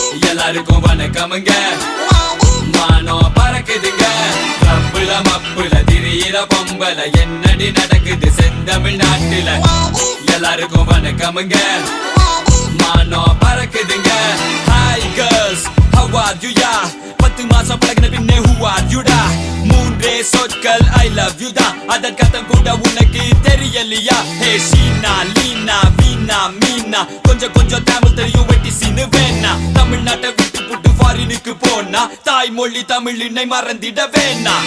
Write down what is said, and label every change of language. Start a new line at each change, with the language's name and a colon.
Tamil: எல்லாருக்கும் வணக்கமுங்க, மானம் பறக்குதுங்க. மப்புல மப்புல திரியிற பொம்பல என்னடி நடக்குது செந்தமிழ் நாட்டில. எல்லாருக்கும் வணக்கமுங்க, மானம் பறக்குதுங்க.
English: Hi girls, how are you ya?
Tamil: 10 மாசம் பழகின பின்னே
English: who are you da?
Tamil: மூன்றே சொற்கள்
English: I love you
Tamil: தான், அதற்கத்தம் கூட உனக்கு தெரியலையா? ஹே ஷீனா லீனா வீணா மீனா, கொஞ்சம் கொஞ்சம் தமிழ் தெரியும் வெட்டி சீனு வேணா. தமிழ்நாட்டை விட்டு புட்டு ஃபாரினு வழிக்கு போனா தாய்மொழி தமிழினை மறந்திட வேணா.